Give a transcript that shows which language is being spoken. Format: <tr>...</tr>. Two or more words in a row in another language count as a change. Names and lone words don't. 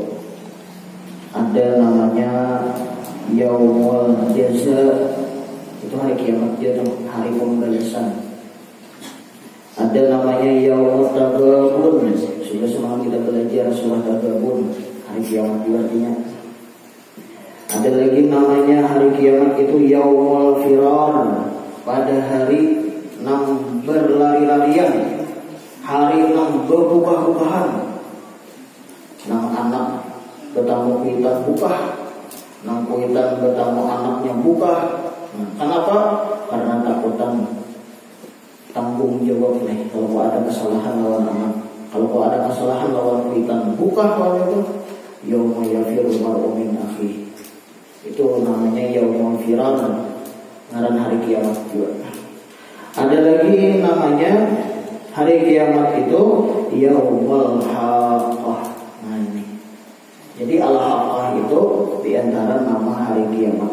<bjn>Ada namanya Yaumul Jaza, itu hari kiamat dia tuh, hari pembalasan. Ada namanya Yaumul Tagabun, sudah semalam kita belajar surah Tagabun, hari kiamat juga artinya. Ada lagi namanya hari kiamat itu Yaumul Firar, pada hari nang berlari-larian, hari nang berbuka-bukaan, nang anak bertamu kuitan buka, nang kuitan bertamu anaknya buka. Kenapa? Karena takutan tanggung jawab nih. Kalau ada kesalahan lawan anak, kalau ada kesalahan lawan kuitan buka, kalau itu</bjn> <ar>يوم يفر المرء من أخيه.</ar> <bjn>Itu namanya Yaumul Firar, ngaran hari kiamat juga. Ada lagi namanya hari kiamat itu Yaumul Haqqah. Nah ini. Jadi al-haqqah itu diantara nama hari kiamat.</bjn>